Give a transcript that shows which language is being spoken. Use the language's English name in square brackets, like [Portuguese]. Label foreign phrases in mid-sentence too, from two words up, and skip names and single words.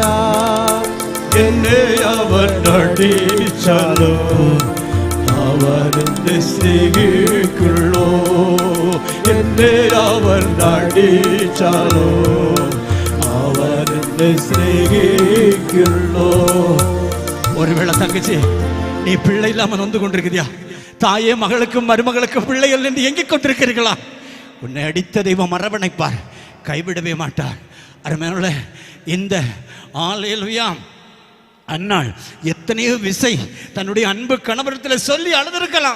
[Malayalam] എന്നെ അവൻ അടിച്ചാലോ അവനെ സ്നേഹിക്കുള്ളൂ. എന്നെ അവൻ അടിച്ചാലോ അവനെ സ്നേഹിക്കുള്ളൂ. [Tamil] ஒருவேளை தங்கச்சி, நீ பிள்ளை இல்லாம நொந்து கொண்டிருக்கிறியா? தாயே மகளுக்கும் மருமகளுக்கும் பிள்ளைகள் என்று எங்கிக் கொண்டிருக்கிறீர்களா? உன்னை அடித்த தெய்வம் அரவணைப்பார், கைவிடவே மாட்டார். அருமையான இந்த ஹல்லேலூயா அன்னாள் எத்தனையோ விசை தன்னுடைய அன்பு கணவரத்தில் சொல்லி அழுதிருக்கலாம்.